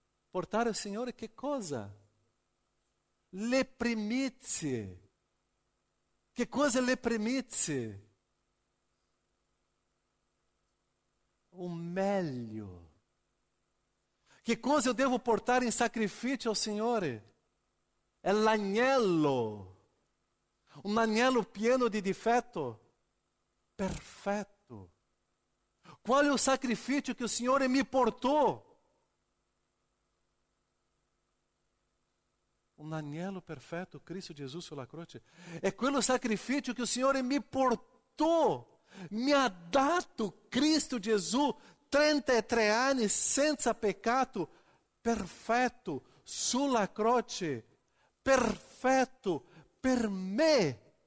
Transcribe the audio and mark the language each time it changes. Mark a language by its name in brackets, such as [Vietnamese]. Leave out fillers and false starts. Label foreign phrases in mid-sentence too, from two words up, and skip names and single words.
[Italian] Portare al Signore che cosa? Le primizie. Che cosa le primizie? O meglio. Che cosa [Portuguese] eu devo [Italian] portare in sacrifício ao Signore? È l'agnello. Un agnello pieno di difetto? Perfetto. [Portuguese] Qual é o sacrifício que o Signore mi portou? [Italian] Un agnello perfetto, Cristo Gesù sulla croce. È quello sacrifício che il Signore mi portò. Mi ha dato Cristo Gesù 33 anni senza peccato, perfetto, sulla croce, perfetto per me.